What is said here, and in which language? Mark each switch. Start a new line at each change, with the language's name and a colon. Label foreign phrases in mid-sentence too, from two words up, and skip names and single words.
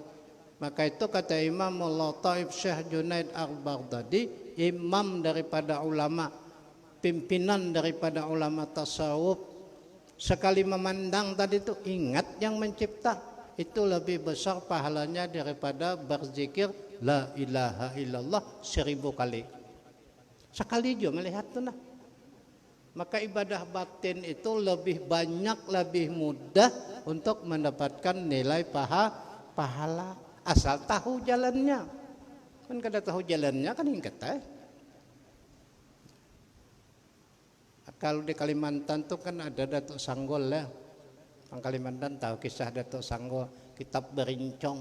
Indonesian: Maka itu kata Imam Al-Lataif Syekh Junaid Al-Baghdadi, imam daripada ulama, pimpinan daripada ulama tasawuf, sekali memandang tadi itu ingat yang mencipta, itu lebih besar pahalanya daripada berzikir
Arabic: لا إله إلا الله
Indonesian: 1000 kali. Sekali juga melihat itu nah. Maka ibadah batin itu lebih banyak, lebih mudah untuk mendapatkan nilai pahala. Asal tahu jalannya. Kan kada tahu jalannya kan ingat Kalau di Kalimantan tuh kan ada Datuk Sanggol ya. Orang Kalimantan tahu kisah Datuk Sanggol, kitab berincong.